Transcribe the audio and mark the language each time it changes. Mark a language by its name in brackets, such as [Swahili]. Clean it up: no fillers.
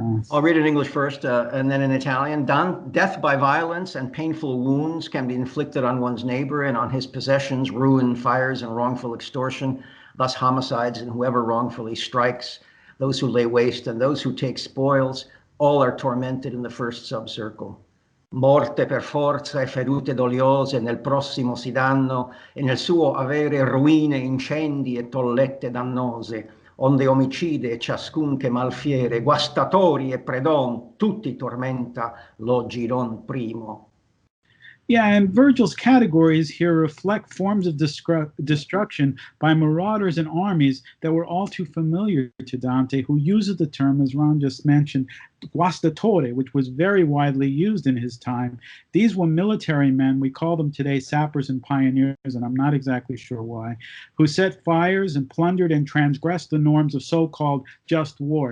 [English] I'll read it in English first, and then in Italian. Death by violence and painful wounds can be inflicted on one's neighbor and on his possessions, ruin, fires, and wrongful extortion, thus homicides and whoever wrongfully strikes, those who lay waste and those who take spoils, all are tormented in the first subcircle. [Italian] Morte per forza e ferite doliose nel prossimo si danno, e nel suo avere ruine, incendi e tollette dannose, onde omicide e ciascun che malfiere, guastatori e predon, tutti tormenta lo giron primo. [English] Yeah, and Virgil's categories here reflect forms of destruction by marauders and armies that were all too familiar to Dante, who uses the term, as Ron just mentioned, guastatore, which was very widely used in his time. These were military men, we call them today sappers and pioneers, and I'm not exactly sure why, who set fires and plundered and transgressed the norms of so-called just war.